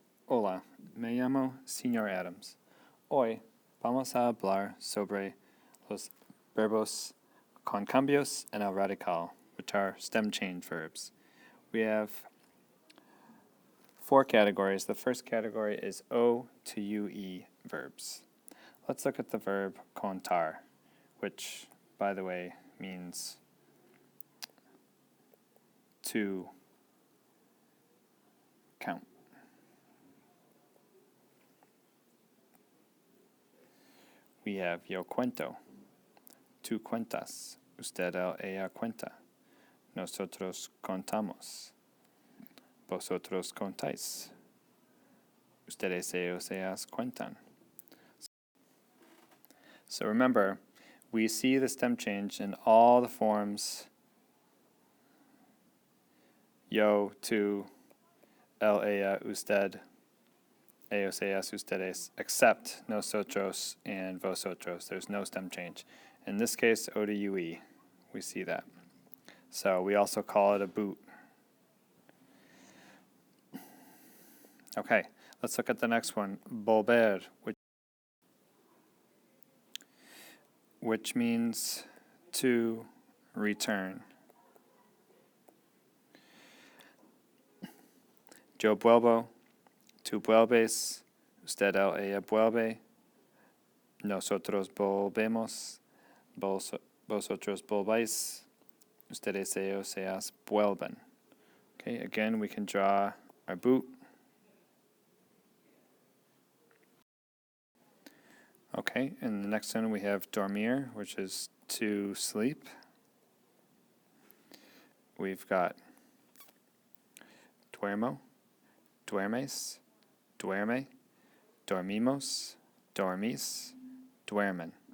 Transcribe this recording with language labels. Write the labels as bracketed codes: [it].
[es] Hola, me llamo Señor Adams. Hoy vamos a hablar sobre los verbos con cambios en el radical, [en] which are stem change verbs. We have 4 categories. The first category is O to UE verbs. Let's look at the verb contar, which, by the way, means to count. We have [es] yo cuento, tú cuentas, usted ella cuenta, nosotros contamos, vosotros contáis, ustedes ellas cuentan. [en] So remember, we see the stem change in all the forms yo, tú, ella, usted, ellos, ellas, ustedes, except nosotros and vosotros. There's no stem change. In this case, O to UE, we see that. So we also call it a boot. Okay, let's look at the next one, volver, which means to return. [es] Yo vuelvo, tú vuelves, usted ella vuelve, nosotros volvemos, vosotros volváis, ustedes ellos ellas vuelven. [en] Okay, again, we can draw our boot. Okay, and the next one we have dormir, which is to sleep. We've got [es] duermo, duermes, duerme, dormimos, dormís, duermen.